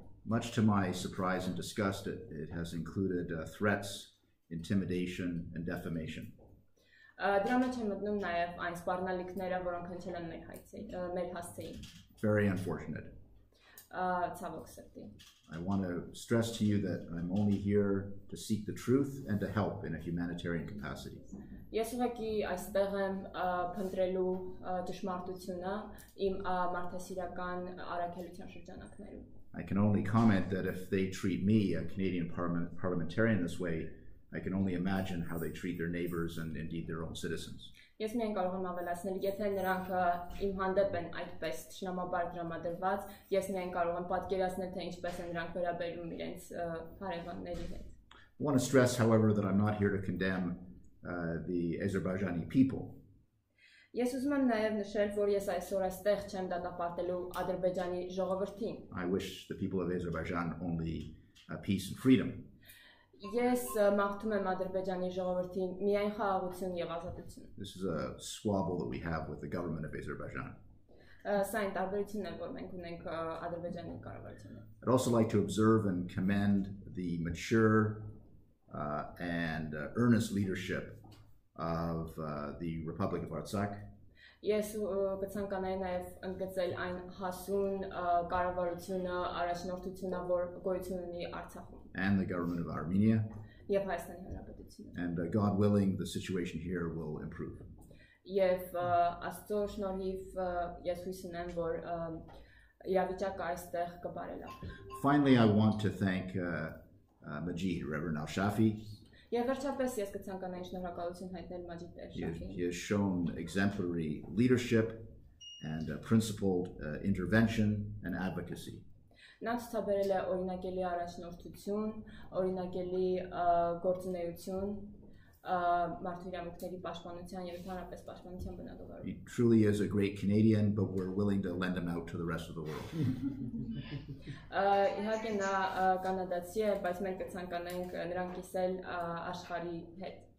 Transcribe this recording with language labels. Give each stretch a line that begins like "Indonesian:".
English: Much to my surprise and disgust, it has included threats, intimidation, and defamation.
Armenian: Դրա մեջ են մտնում նաև այն սպառնալիքները, որոնք հնչել են մեր հասցեին։
English: Very unfortunate.
Armenian: Ցավոք սրտի։
English: I want to stress to you that I'm only here to seek the truth and to help in a humanitarian capacity.
Armenian: Ես ուղղակի այստեղ եմ փնտրելու ճշմարտությունը իմ մարդասիրական առաքելության շրջանակներում։
English: I can only comment that if they treat me, a Canadian parliamentarian, this way, I can only imagine how they treat their neighbors and indeed their own citizens.
Armenian: Ես միայն կարող եմ ավելացնել, եթե նրանք իմ հանդեպ են այդպես ճշնամաբար դրամադրված, ես միայն կարող եմ պատկերացնել, թե ինչպես են նրանք վերաբերվում իրենց հարևանների հետ։
English: I want to stress, however, that I'm not here to condemn the Azerbaijani people.
Armenian: Ես ուզում եմ նաև նշել, որ ես այսօր այստեղ չեմ դատապարտելու Ադրբեջանի ժողովրդին։
English: I wish the people of Azerbaijan only peace and freedom.
Armenian: Ես մաղթում եմ Ադրբեջանի ժողովրդին միայն խաղաղություն եւ ազատություն։
English: This is a squabble that we have with the government of Azerbaijan.
Armenian: Սա այն տարբերությունն է, որ մենք ունենք Ադրբեջանի կառավարության հետ։
English: I'd also like to observe and commend the mature and earnest leadership of the Republic of Artsakh.
Armenian: Ես կցանկանայի նաև ընդգծել այն հասուն կառավարությունը, առաջնորդությունը, որ գոյություն ունի Արցախում։
English: And the government of Armenia.
Armenian: Եվ Հայաստանի Հանրապետությունը։
English: And God willing, the situation here will improve.
Armenian: Եվ Աստծո շնորհիվ ես հույս ունեմ, որ իրավիճակը այստեղ կբարելավի։
English: Finally, I want to thank Majid, Reverend Al-Shafi.
Armenian: Եվ վերջապես ես կցանկանայի շնորհակալություն հայտնել Մաջիդ Al-Shafին։
English: He has shown exemplary leadership and principled intervention and advocacy.
Armenian: Նա ցուցաբերել է օրինակելի առաջնորդություն, օրինակելի գործունեություն, մարդու իրավունքների պաշտպանության եւ ընդհանրապես պաշտպանության բնագավառում։
English: He truly is a great Canadian, but we're willing to lend him out to the rest of the world.
Armenian: Իհարկե նա կանադացի է, բայց մենք կցանկանայինք նրան կիսել աշխարհի հետ։